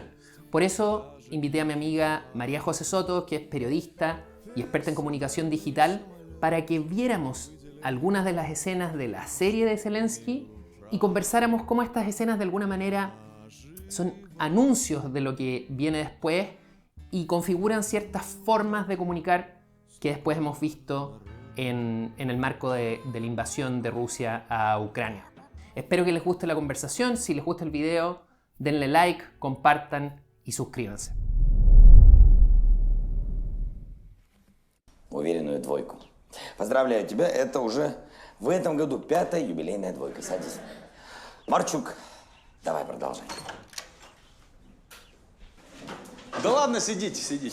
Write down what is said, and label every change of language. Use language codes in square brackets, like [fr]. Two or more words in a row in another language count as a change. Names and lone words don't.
[es] Por eso invité a mi amiga María José Soto, que es periodista y experta en comunicación digital, para que viéramos algunas de las escenas de la serie de Zelensky y conversáramos cómo estas escenas de alguna manera son anuncios de lo que viene después y configuran ciertas formas de comunicar que después hemos visto en el marco de la invasión de Rusia a Ucrania. Espero que les guste la conversación. Si les gusta el video, denle like, compartan y suscríbanse. [ru] Уверенную двойку. Поздравляю тебя, это уже в этом году 5-я юбилейная двойка. Садись. Марчук, давай продолжай. Да ладно, сидите, сидите.